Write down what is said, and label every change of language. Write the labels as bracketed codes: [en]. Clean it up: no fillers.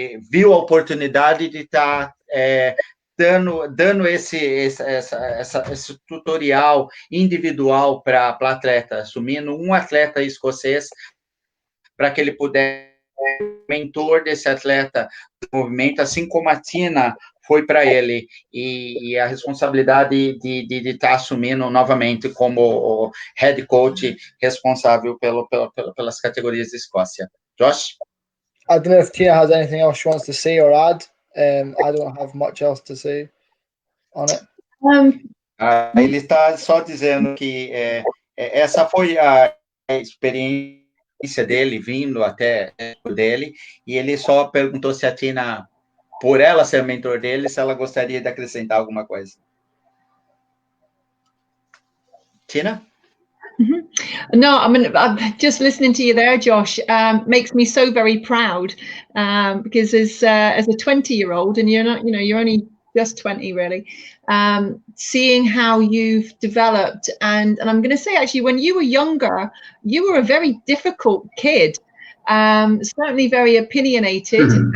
[pt] viu a oportunidade de estar dando esse tutorial individual para atleta, assumindo um atleta escocês para que ele pudesse ser mentor desse atleta de movimento, assim como a Tina foi para ele, e a responsabilidade de estar assumindo novamente como head coach responsável pelas categorias da Escócia. [en] Josh? I don't know if Tina has anything else she wants to say or add. I don't have much else to say on it. [pt] Ele está só dizendo que essa foi a experiência dele, vindo até dele, e ele só perguntou se a Tina, por ela ser mentor dele, se ela gostaria de acrescentar alguma coisa. [en] Tina? No, I mean, just listening to you there, Josh, makes me so very proud, because as a 20-year-old, and you're not, you're only just 20 really, seeing how you've developed, and I'm going to say, actually, when you were younger, you were a very difficult kid, certainly very opinionated